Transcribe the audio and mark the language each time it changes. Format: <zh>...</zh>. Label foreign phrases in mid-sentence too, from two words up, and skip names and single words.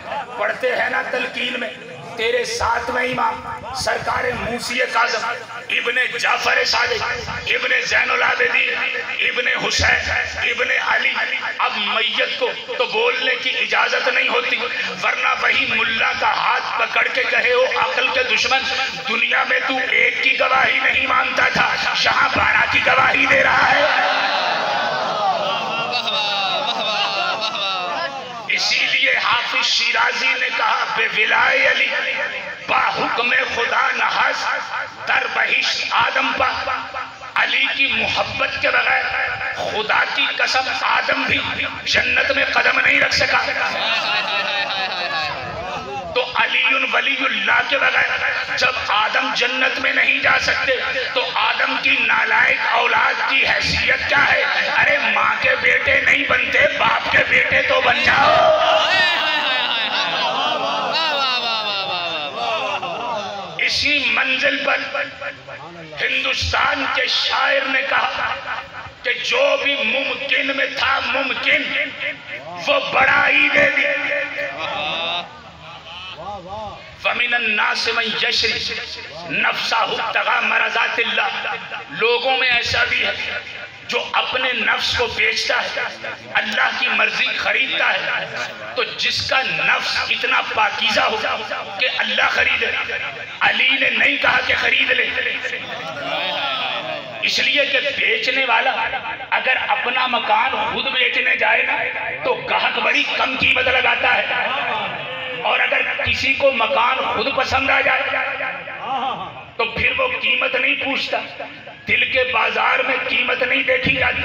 <ur>پڑھتے ہیں نا تلقین میں تیرے ساتویں امام سرکار موسی کاظم ابن جعفر صادق ابن زین العابدین ابن حسین ابن علی، اب میت کو تو بولنے کی اجازت نہیں ہوتی، ورنہ وہی ملا کا ہاتھ پکڑ کے کہے ہو عقل کے دشمن، دنیا میں تو ایک کی گواہی نہیں مانتا تھا، یہاں 12 کی گواہی دے رہا ہے۔ اسی لیے حافظ شیرازی نے کہا</ur> <fa>بے ولائے علی با حکم خدا نحس در بہشت آدم پا،</fa> <ur>علی کی محبت کے بغیر خدا کی قسم آدم بھی جنت میں قدم نہیں رکھ سکا، تو علی ولی اللہ کے بغیر جب آدم جنت میں نہیں جا سکتے تو آدم کی نالائق اولاد کی حیثیت کیا ہے؟ ارے ماں کے بیٹے نہیں بنتے، باپ کے بیٹے تو بن جاؤ۔ اسی منزل پر ہندوستان کے شاعر نے کہا کہ جو بھی ممکن میں تھا ممکن وہ بڑائی دے دی۔</ur> <ar>فَمِنَ النَّاسِ مَنْ يَشْرِي نَفْسَهُ ابْتِغَاءَ مَرْضَاتِ اللَّهِ،</ar> <ur>لوگوں میں ایسا بھی ہے جو اپنے نفس کو بیچتا ہے، اللہ کی مرضی خریدتا ہے، تو جس کا نفس اتنا پاکیزہ ہو کہ اللہ خریدے، علی نے نہیں کہا کہ خرید لے، اس لیے کہ بیچنے والا اگر اپنا مکان خود بیچنے جائے نا تو گاہک بڑی کم قیمت لگاتا ہے، اور اگر کسی کو مکان خود پسند آ جائے تو پھر وہ قیمت نہیں پوچھتا، دل کے بازار میں قیمت نہیں دیکھی جاتی۔</ur>